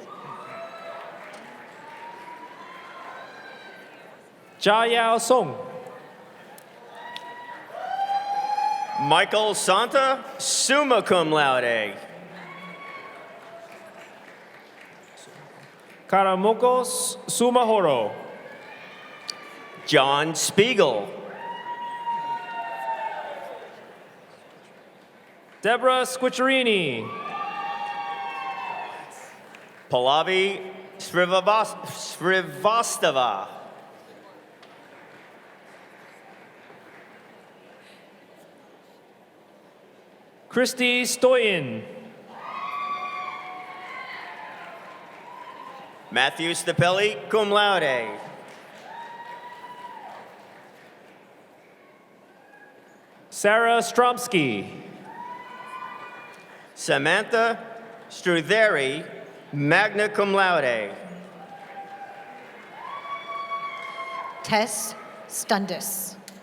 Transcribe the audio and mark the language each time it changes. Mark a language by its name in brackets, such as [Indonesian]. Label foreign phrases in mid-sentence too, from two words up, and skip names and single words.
[English] Jia Yao Song. Michael Santa, [Latin] summa cum laude. [English] Karamoko Sumahoro. John Spiegel. Deborah Squiccerini. Pallavi Srivastava. Christy Stoyan. Matthew Stapelli, [Latin] cum laude. [English] Sarah Stromsky. Samantha Strutheri, [Latin] magna cum laude. [English] Tess Stundis.